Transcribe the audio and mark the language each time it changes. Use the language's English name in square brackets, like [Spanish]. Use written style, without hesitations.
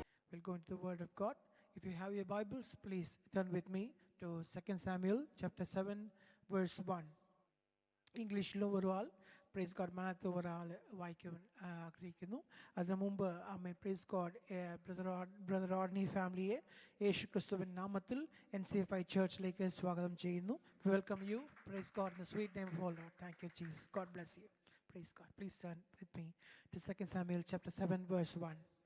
[English] We'll go into the Word of God. If you have your Bibles, please turn with me to 2 Samuel chapter 7 verse 1. [Malayalam] ഇംഗ്ലീഷിലും ഒരു ആൾ [English] praise God [Malayalam] മലയാളത്തിൽ ഒരാൾ വായിക്കുവാൻ ആഗ്രഹിക്കുന്നു. അതിനു മുമ്പ് [English] praise God [Malayalam] ബ്രദർ ഓർണി ഫാമിലിയെ യേശു ക്രിസ്തുവിൻ നാമത്തിൽ NCFI ചർച്ചിലേക്ക് സ്വാഗതം ചെയ്യുന്നു. [English] Welcome you praise God in the sweet name of our Lord. Thank you Jesus. God bless you. Praise God. Please turn with me to 2 Samuel chapter 7 verse 1.